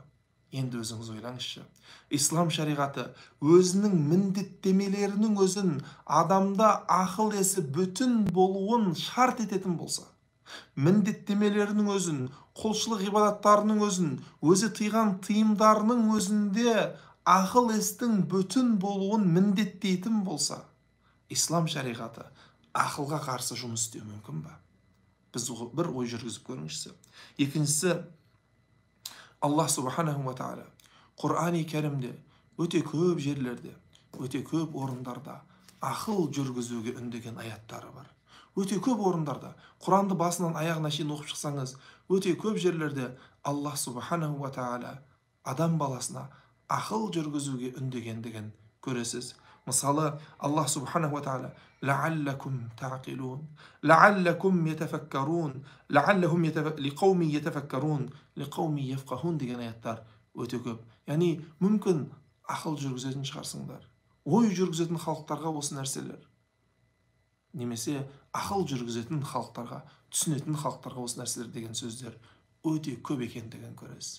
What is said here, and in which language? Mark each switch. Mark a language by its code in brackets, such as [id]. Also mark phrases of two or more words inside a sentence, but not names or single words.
[kk] Енді өзіңіз ойлаңызшы, ислам шариғаты өзінің міндеттемелерінің өзін адамда ақыл есі бүтін болуын шарт ететін болса, міндеттемелерінің өзін, құлшылық ғибадаттарының өзін, өзі тыйған тыйымдарының өзінде ақыл естің бүтін болуын міндеттейтін болса, ислам шариғаты ақылға қарсы жұмыс істеу мүмкін ба? Біз бір ой жүргізіп көріңізші. Екіншісі, Аллах [ar] سبحانه وتعالى [kk] Құр'ани кәрімде өте көп жерлерде, өте көп орындарда ақыл жүргізуге үндеген аяттары бар. Өте көп орындарда, Құранды басынан аяғына шейін оқып шықсаңыз, өте көп жерлерде Аллах [ar] سبحانه وتعالى [kk] адам баласына ақыл жүргізуге үндегендігін көресіз. Мысалы, [ar] الله سبحانه وتعالى لعلكم تعقلون لعلكم تتفكرون لقوم يتفكرون لقوم يفقهون [kk] деген аяттар өте көп. Яғни, мүмкін ақыл жүргізетін шығарсыңдар. Ой жүргізетін халықтарға осы нәрселер. Немесе ақыл жүргізетін халықтарға, түсінетін халықтарға осы нәрселер деген сөздер өте көп екендігін көресіз.